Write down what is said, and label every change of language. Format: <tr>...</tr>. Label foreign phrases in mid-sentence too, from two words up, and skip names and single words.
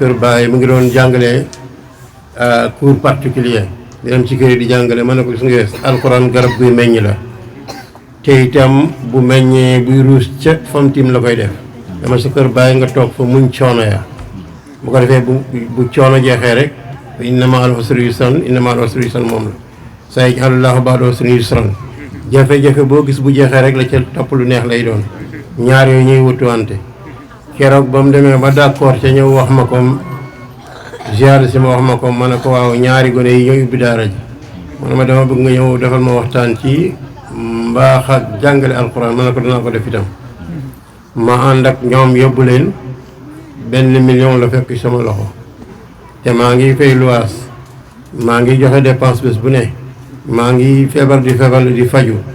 <wo>kër Baye mu ngi doon jàngale</wo> <fr>cours particulier</fr> <wo>di dem ci kër yi di jàngale ma ne ko gis nga alquran garab guy meññ la te itam bu meññee buy ruus ca fam tim la koy def dama sa kër Baye nga toog fa muñ coono ya bu ko defee bu coono jeexee rek</wo> <ar>إن مع العسر يسرا إن مع العسر يسرا</ar> <wo>moom la</wo> <ar>سيجعل الله بعد عسر يسرا</ar> <wo>jafe-jafe boo gis bu jeexee rek la ca topp lu neex lay doon ñaar yooyu ñuy wutuwante keroog ba mu demee ba d'accord ca ñëw wax ma ko ziar si ma wax ma ko ma ne ko waaw ñaari gone yi ñooy ubbi daara ji ma ne ma dama bëgg nga ñëw defal ma waxtaan ci mbaax ak jàngale alquran ma ne ko dinaa ko def itam ma ànd ak ñoom yóbbu leen 1 million la fekk sama loxo te maa ngi fay luwaas maa ngi joxe dépense bés bu ne maa ngi feebar di faju</wo>